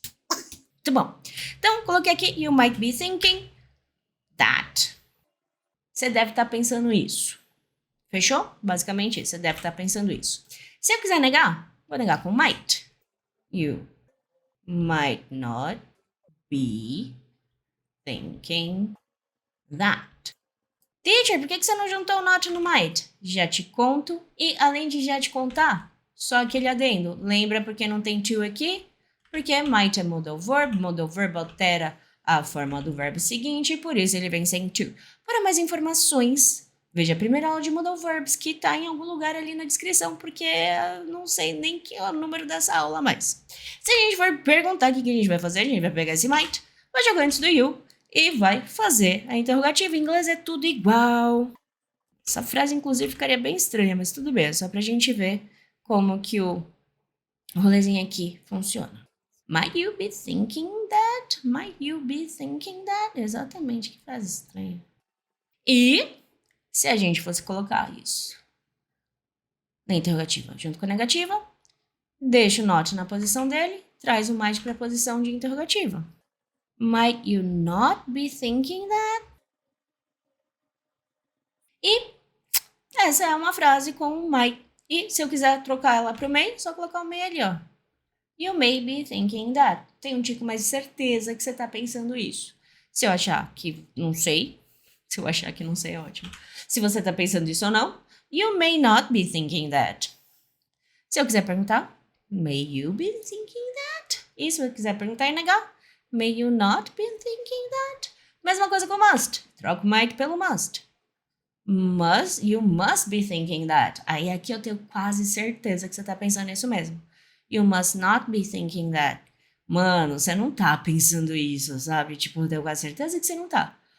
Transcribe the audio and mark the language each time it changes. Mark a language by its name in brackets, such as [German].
[Portuguese] Muito bom. Então, coloquei aqui, [English] you might be thinking that. [Portuguese] Você deve estar pensando isso. Fechou? Basicamente isso, você deve estar pensando isso. Se eu quiser negar, vou negar com might. [English] You might not be thinking that. [Portuguese] Teacher, por que você não juntou o not no might? Já te conto. E além de já te contar, só aquele adendo. Lembra porque não tem to aqui? Porque might é modal verb altera a forma do verbo seguinte e por isso ele vem sem to. Para mais informações, veja a primeira aula de modal verbs que está em algum lugar ali na descrição, porque não sei nem que é o número dessa aula mais. Se a gente for perguntar o que a gente vai fazer, a gente vai pegar esse might, vai jogar antes do you e vai fazer a interrogativa. Em inglês é tudo igual. Essa frase, inclusive, ficaria bem estranha, mas tudo bem, é só pra gente ver como que o rolezinho aqui funciona. [English] Might you be thinking that? Might you be thinking that? [Portuguese] Exatamente, que frase estranha. E se a gente fosse colocar isso na interrogativa junto com a negativa, deixa o not na posição dele, traz o might para a posição de interrogativa. [English] Might you not be thinking that? [Portuguese] E essa é uma frase com might. E se eu quiser trocar ela para o meio, só colocar o meio ali, ó. [English] You may be thinking that. [Portuguese] Tem um tico mais de certeza que você está pensando isso. Se eu achar que não sei, Se eu achar que não sei, é ótimo. Se você tá pensando isso ou não, [English] you may not be thinking that. [Portuguese] Se eu quiser perguntar, [English] may you be thinking that? [Portuguese] E se eu quiser perguntar e negar, [English] may you not be thinking that? [Portuguese] Mesma coisa com must. Troca o might pelo must. [English] You must be thinking that. [Portuguese] Aí aqui eu tenho quase certeza que você tá pensando nisso mesmo. [English] You must not be thinking that. [Portuguese] Mano, você não tá pensando isso, sabe? Tipo, eu tenho quase certeza que você não tá.